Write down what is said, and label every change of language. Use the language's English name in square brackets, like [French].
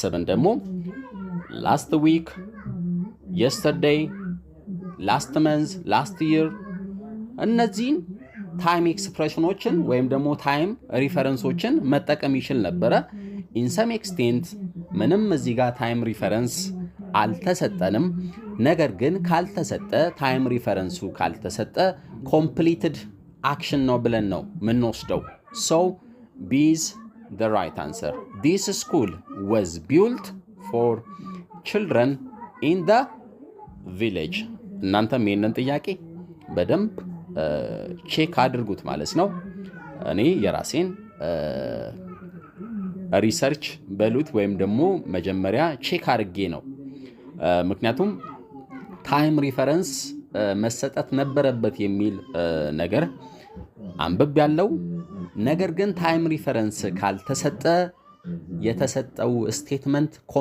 [Amharic] ደግሞ [English] last week, yesterday, last month, last year [Amharic] እነዚህን ታይም ኤክስፕሬሽኖችን ወይም ደግሞ ታይም ሪፈረንሶችን መጠቀም ይችል ነበረ። ኢን ሰም ኤክስቴንት ምንም እዚህ ጋር ታይም ሪፈረንስ አልተሰጠንም። ነገር ግን ታይም ሪፈረንሱ ካልተሰጠ ኮምፕሊትድ አክሽን ነው ብለን ነው የምንወስደው። [English] So B is the right answer. This school was built for children in the village. [Amharic] እናንተም ይህንን ጥያቄ በደንብ ቼክ አድርጉት ማለት ነው። እኔ የራሴን ሪሰርች በሉት ወይም ደግሞ መጀመሪያ ቼክ አድርጌ ነው። ምክንያቱም ታይም ሪፈረንስ መሰጠት ነበረበት የሚል ነገር አንብብ ያለው። ነገር ግን ታይም ሪፈረንስ ካልተሰጠ የተሰጠው ስቴትመንት